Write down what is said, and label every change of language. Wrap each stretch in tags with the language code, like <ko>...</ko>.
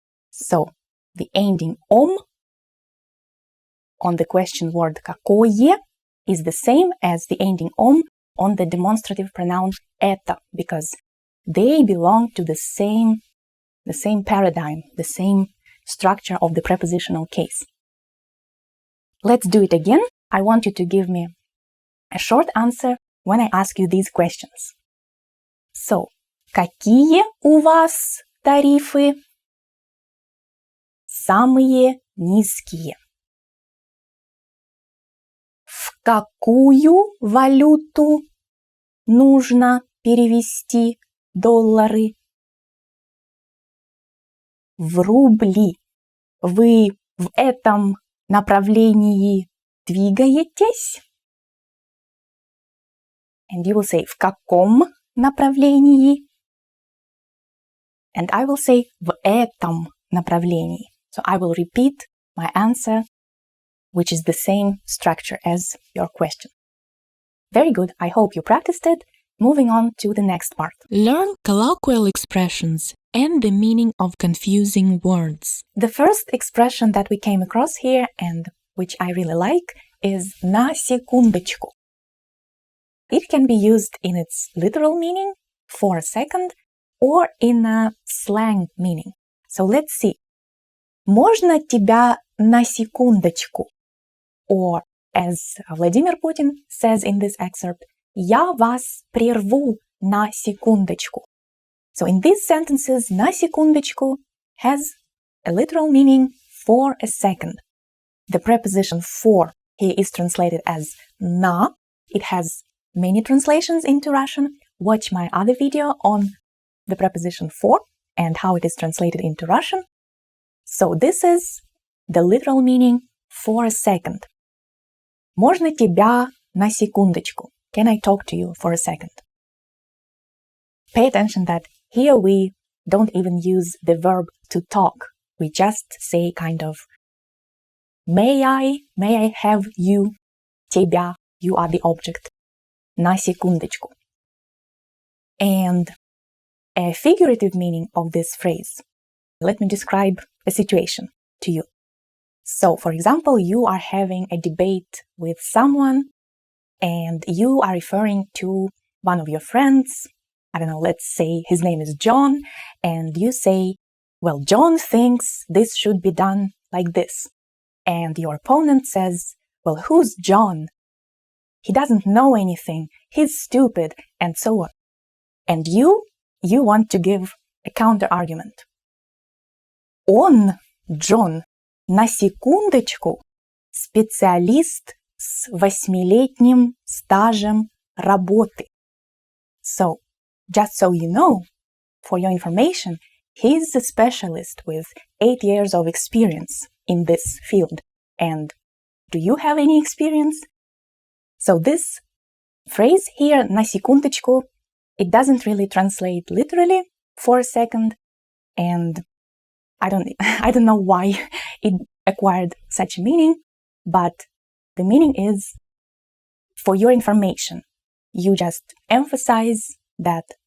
<en>So, the ending ом on the question word какое is the same as the ending ом on the demonstrative pronoun это, because they belong to the same paradigm, the same structure of the prepositional case. Let's do it again. I want you to give me a short answer when I ask you these questions.</en> <ru>So, какие у вас тарифы? Самые низкие. В какую валюту нужно перевести доллары? В рубли. вы в этом направлении двигаетесь?</ru> <en>And you will say</en> <ru>в каком направлении?</ru> <en>And I will say</en> <ru>в этом направлении.</ru> <en>So I will repeat my answer, which is the same structure as your question. Very good. I hope you practiced it. Moving on to the next part. Learn colloquial expressions and the meaning of confusing words. The first expression that we came across here and which I really like is</en> <ru>на секундочку.</ru> <en>It can be used in its literal meaning, for a second, or in a slang meaning. So let's see.</en> <ru>Можно тебя на секундочку?</ru> <en>Or, as Vladimir Putin says in this excerpt,</en> <ru>я вас прерву на секундочку.</ru> <en>So in these sentences,</en> <ru>на секундочку</ru> <en>has a literal meaning for a second. The preposition for here is translated as на. It has many translations into Russian. Watch my other video on the preposition for and how it is translated into Russian. So this is the literal meaning for a second.</en> <ru>Можно тебя на секундочку?</ru> <en>Can I talk to you for a second? Pay attention that here we don't even use the verb to talk. We just say kind of may I have you, тебя, you are the object,</en> <ru>на секундочку.</ru> <en>And a figurative meaning of this phrase. Let me describe a situation to you. So, for example, you are having a debate with someone and you are referring to one of your friends. I don't know, let's say his name is John, and you say, well, John thinks this should be done like this. And your opponent says, well, who's John? He doesn't know anything, he's stupid, and so on. And you want to give a counter-argument.</en> <ru>Он, Джон, на секундочку, специалист с 8-летним стажем работы.</ru> <en>So, just so you know, for your information, he's a specialist with 8 years of experience in this field. And do you have any experience? So this phrase here,</en> <ru>на секундочку,</ru> <en>it doesn't really translate literally for a second, and I don't know why it acquired such a meaning, but the meaning is, for your information, you just emphasize that</en>